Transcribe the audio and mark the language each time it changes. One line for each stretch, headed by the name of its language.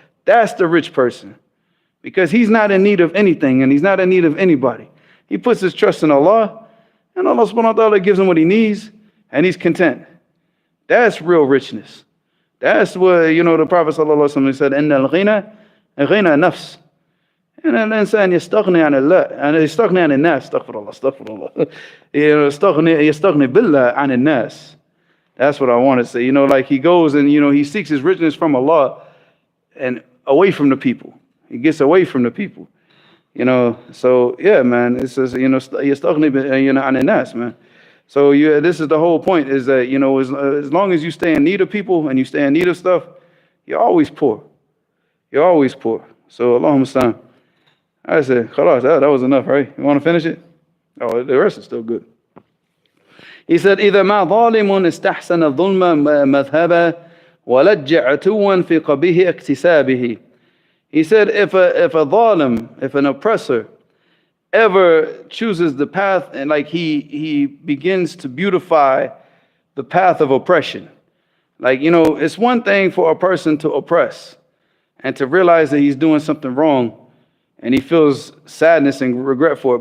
English: That's the rich person, because he's not in need of anything and he's not in need of anybody. He puts his trust in Allah, and Allah subhanahu wa ta'ala gives him what he needs, and he's content. That's real richness. That's what, the Prophet sallallahu alaihi wasallam said,
Arabic: إِنَّ الْغِنَى غِنَى نَفْسِ. And الإنسان يستغني عن الله، يعني يستغني عن الناس، استغفر الله. يستغني بالله عن الناس.
English: That's what I want to say. Like he goes and, he seeks his richness from Allah and away from the people. He gets away from the people. So yeah, man, it says,
Arabic: يستغني عن الناس,
English: man. So this is the whole point, is that, as long as you stay in need of people and you stay in need of stuff, you're always poor. You're always poor. So Allahumma sallam. I said, khalas, that was enough, right? You want to finish it? Oh, the rest is still good. He said,
Arabic: إِذَا مَا ظَالِمٌ اسْتَحْسَنَ الظُّلْمَ مَذْهَبًا وَلَجَّ عَتُوًّا فِي قَبِيهِ اكْتِسَابِهِ.
English: He said, if a zalim, if an oppressor ever chooses the path, and like he begins to beautify the path of oppression, Like, it's one thing for a person to oppress and to realize that he's doing something wrong and he feels sadness and regret for it.